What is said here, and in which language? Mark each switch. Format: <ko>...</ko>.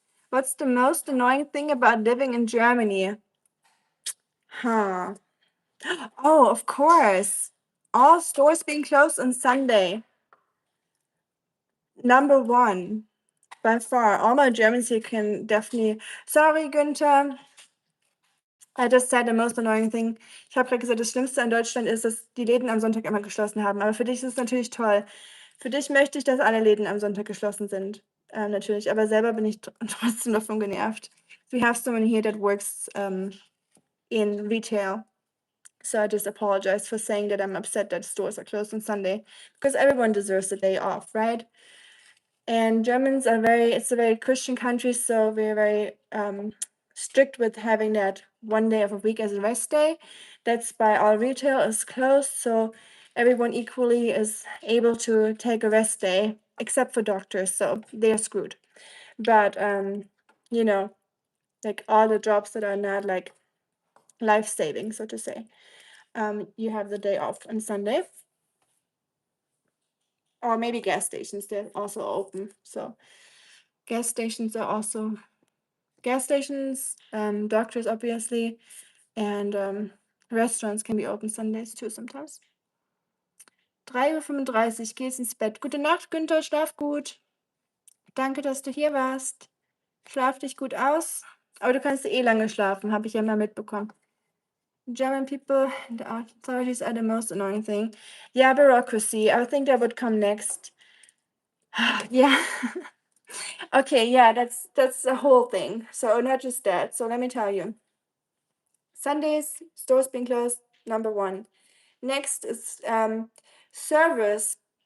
<en>What's the most annoying thing about living in Germany? Huh. Oh, of course. All stores being closed on Sunday. Number one, by far. All my Germans here can definitely. Sorry, Günther. I just said the most annoying thing.</en> <de>Ich habe gerade gesagt, das Schlimmste an Deutschland ist, dass die Läden am Sonntag immer geschlossen haben. Aber für dich ist es natürlich toll. Für dich möchte ich, dass alle Läden am Sonntag geschlossen sind. Natürlich. Aber selber bin ich trotzdem davon genervt.</de> <en>We have someone here that works in retail. So I just apologize for saying that I'm upset that stores are closed on Sunday because everyone deserves a day off, right? And Germans are it's a very Christian country, so we're very strict with having that one day of a week as a rest day. That's by all retail is closed, so everyone equally is able to take a rest day, except for doctors, so they're screwed. But like all the jobs that are not like life-saving, so to say, you have the day off on Sunday. Or maybe gas stations, they're also open. So Gas stations are also gas stations, doctors obviously, and restaurants can be open Sundays too sometimes.</en> <de>3:35 Uhr geht's ins Bett. Gute Nacht, Günther, schlaf gut. Danke, dass du hier warst. Schlaf dich gut aus. Aber du kannst eh lange schlafen, habe ich ja mal mitbekommen.</de> <en>German people and the authorities are the most annoying thing. Yeah, bureaucracy. I think that would come next. Yeah. Okay, yeah, that's the whole thing. So not just that. So let me tell you. Sundays, stores being closed, number one. Next is service.</en>